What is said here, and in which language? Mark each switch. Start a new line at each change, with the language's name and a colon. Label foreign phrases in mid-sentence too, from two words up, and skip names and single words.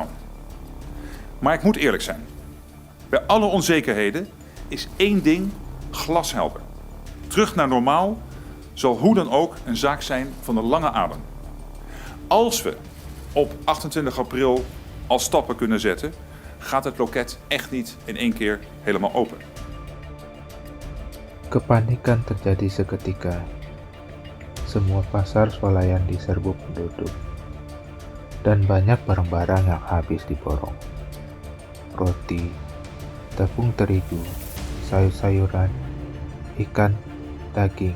Dutch: Maar ik moet eerlijk zijn. Bij alle onzekerheden is één ding glashelder. Terug naar normaal zal hoe dan ook een zaak zijn van de lange adem. Als we op 28 april al stappen kunnen zetten, gaat het loket echt niet in één keer helemaal open.
Indonesian: Kepanikan terjadi seketika. Semua pasar swalayan diserbu penduduk. Dan banyak barang-barang yang habis diborong. Roti, tepung terigu, sayur-sayuran, ikan, daging.